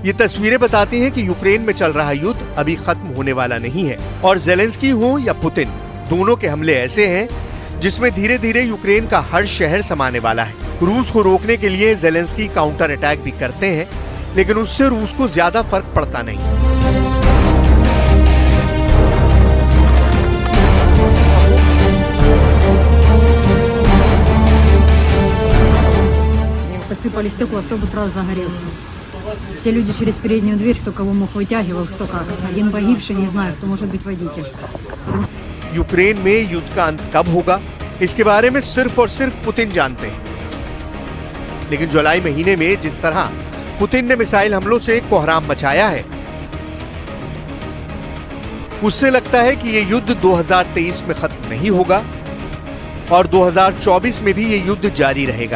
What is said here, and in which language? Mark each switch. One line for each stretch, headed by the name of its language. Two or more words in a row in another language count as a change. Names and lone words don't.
Hindi: ये तस्वीरें बताती हैं कि यूक्रेन में चल रहा युद्ध अभी खत्म होने वाला नहीं है और ज़ेलेंस्की हो या पुतिन, दोनों के हमले ऐसे हैं जिसमें धीरे धीरे यूक्रेन का हर शहर समाने वाला है। रूस को रोकने के लिए ज़ेलेंस्की काउंटर अटैक भी करते हैं, लेकिन उससे रूस को ज्यादा फर्क पड़ता नहीं।
Russian: Посыпали стекла, автобус сразу загорелся. Все люди через переднюю дверь, кто кого мог вытягивал, кто как. Один погибший, не знаю, кто может быть водитель.
Hindi: यूक्रेन में युद्ध का अंत कब होगा, इसके बारे में सिर्फ और सिर्फ पुतिन जानते हैं। लेकिन जुलाई महीने में जिस तरह पुतिन ने मिसाइल हमलों से कोहराम मचाया है, उससे लगता है कि ये युद्ध 2023 में खत्म नहीं होगा और 2024 में भी ये युद्ध जारी रहेगा।